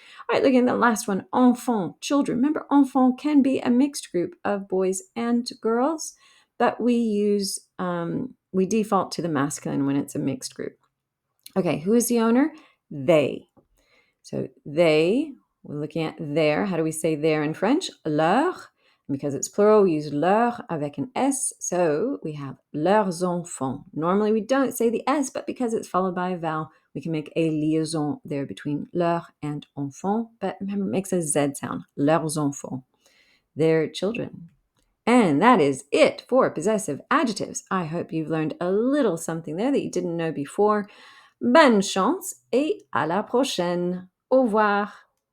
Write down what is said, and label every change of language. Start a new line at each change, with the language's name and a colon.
English: All right, looking at the last one, enfant, children. Remember, enfant can be a mixed group of boys and girls, but we default to the masculine when it's a mixed group. Okay, who is the owner? They. So they, we're looking at their. How do we say their in French?
French: Leurs.
English: Because it's plural, we use leur avec an S. So we have
French: leurs enfants.
English: Normally we don't say the S, but because it's followed by a vowel, we can make a liaison there between leur and enfant. But remember, it makes a Z sound.
French: Leurs enfants.
English: Their children. And that is it for possessive adjectives. I hope you've learned a little something there that you didn't know before.
French: Bonne chance et à la prochaine. Au revoir.